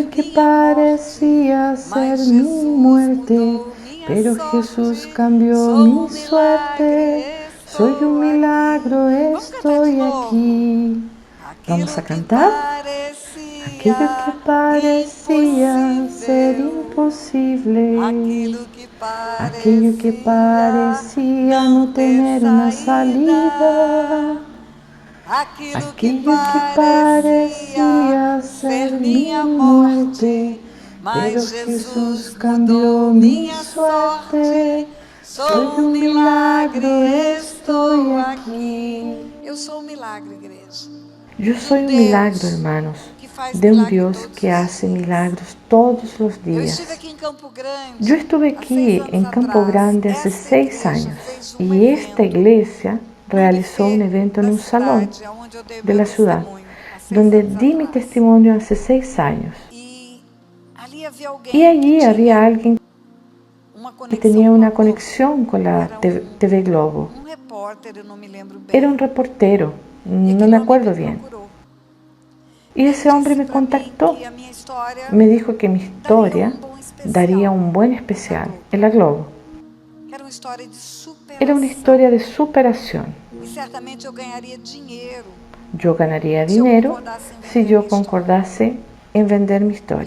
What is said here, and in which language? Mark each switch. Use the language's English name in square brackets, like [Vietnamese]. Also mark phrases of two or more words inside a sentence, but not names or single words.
[Spanish] aquello que [Portuguese] minha morte, [Spanish] parecía ser [Portuguese] mas [Spanish] mi Jesus muerte, [Portuguese] mudou minha [Spanish] pero Jesús [Portuguese] sorte. [Spanish] cambió [Portuguese] Sou [Spanish] mi [Portuguese] um milagre, [Spanish] suerte. Soy un [Portuguese] estou aqui. [Spanish] milagro, [Portuguese] Vamos cantar de [Spanish] estoy [Portuguese] novo. [Spanish] aquí. Vamos a [Portuguese] Aquilo que [Spanish] cantar. Aquello que [Portuguese] parecia [Spanish] parecía ser [Portuguese] impossível, [Spanish] imposible, [Portuguese] aquilo que [Spanish] aquello que [Portuguese] parecia [Spanish] parecía [Portuguese] não [Spanish] no [Portuguese] ter [Spanish] tener una salida, [Portuguese] saída, aquilo que [Spanish] aquello que [Portuguese] parecia [Spanish] parecía [Portuguese] ser [Spanish] ser [Portuguese] minha [Spanish] mi muerte, [Portuguese] morte, [Spanish] pero [Portuguese] mas [Spanish] Jesús [Portuguese] Jesus [Spanish] cambió [Portuguese] mudou [Spanish] mi [Portuguese] minha [Spanish] suerte. [Portuguese] sorte. [Spanish] Soy [Portuguese] Sou um [Spanish] un [Portuguese] milagre, [Spanish] milagro, estoy [Portuguese] estou [Spanish] aquí. [Portuguese] aqui. Eu sou um milagre, igreja, [Spanish] Yo [Portuguese] de um [Spanish] soy un milagro, [Portuguese] Deus [Spanish] hermanos, [Portuguese] que faz [Spanish] de un [Portuguese] milagre [Spanish] Dios [Portuguese] todos [Spanish] que [Portuguese] os [Spanish] hace [Portuguese] dias. [Spanish] milagros todos los [Portuguese] Eu estive [Spanish] días. [Portuguese] aqui em Campo [Spanish] Yo [Portuguese] Grande [Spanish] estuve [Portuguese] há 6 [Spanish] aquí [Portuguese] anos [Spanish] en Campo [Portuguese] atrás. [Spanish] Grande hace [Portuguese] Esta [Spanish] 6 [Portuguese] igreja [Spanish] años [Portuguese] fez um [Spanish] y esta [Portuguese] evento [Spanish] iglesia [Portuguese] num [Spanish] realizó un [Portuguese] buffet [Spanish] evento en [Portuguese] da [Spanish] un salón [Portuguese] cidade, onde eu dei [Spanish] de [Portuguese] meu [Spanish] la ciudad, [Portuguese] testemunho há 6 [Spanish] donde [Portuguese] anos [Spanish] di mi [Portuguese] atrás. [Spanish] testimonio hace 6 años. [Portuguese] E ali havia [Spanish] Y [Portuguese] alguém que [Spanish] allí había [Portuguese] tinha [Spanish] alguien [Portuguese] uma [Spanish] que [Portuguese] conexão [Spanish] tenía [Portuguese] com a [Spanish] una [Portuguese] Globo. [Spanish] conexión con la [Portuguese] Era [Spanish] TV Globo. [Portuguese] repórter, eu não me lembro [Spanish] Era un [Portuguese] bem. [Spanish] reportero, [Portuguese] E [Spanish] no [Portuguese] aquele [Spanish] me [Portuguese] homem me [Spanish] acuerdo bien. [Portuguese] procurou. [Spanish] Y ese hombre me contactó, me dijo que mi historia daría un buen especial en la Globo. Era una historia de superación. Yo ganaría dinero si yo concordase en vender mi historia.